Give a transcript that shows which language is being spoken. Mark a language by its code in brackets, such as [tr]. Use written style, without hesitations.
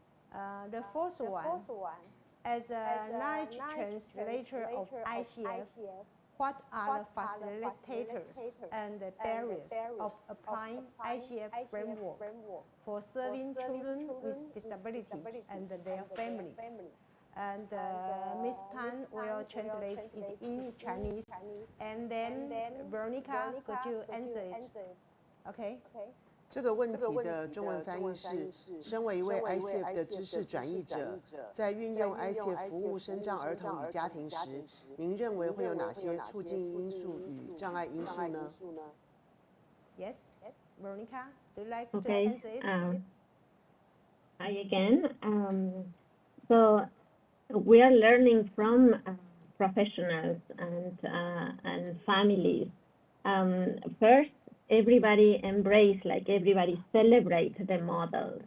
[en] The first one, as a knowledge translator of ICF, what are the facilitators and the barriers of applying ICF framework for serving children with disabilities and their families? And Ms. Pan will translate it in Chinese, and then Veronica, could you answer it? Okay. [zh] 这个问题的中文翻译是：身为一位 ICF 的知识转译者，在运用 ICF 服务身障儿童与家庭时，您认为会有哪些促进因素与障碍因素呢 [en] ？Yes, Veronica, do you like to Okay. answer it? Hi again. So we are learning from professionals and families. First, everybody embrace, like everybody celebrate the model.